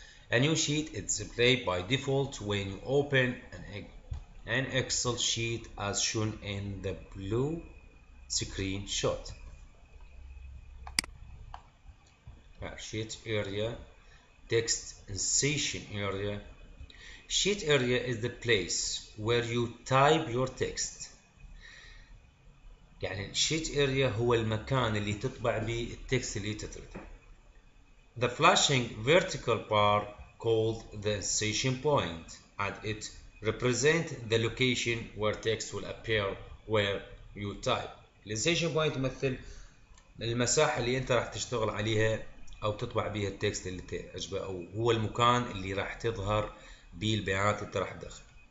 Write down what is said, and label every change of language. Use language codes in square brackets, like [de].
[en] A new sheet is displayed by default when you open an Excel sheet as shown in the blue screenshot. Sheet area, text insertion area. Sheet area is the place where you type your text. [ar] يعني sheet area هو المكان اللي تطبع به التكست اللي تتريده. [en] The flashing vertical bar called the insertion point, and it represents the location where text will appear where you type. [ar] الانسيشن بوينت يمثل المساحة اللي انت راح تشتغل عليها او تطبع بيها التكست اللي تعجبه، او هو المكان اللي راح تظهر بيه البيانات اللي انت راح تدخل.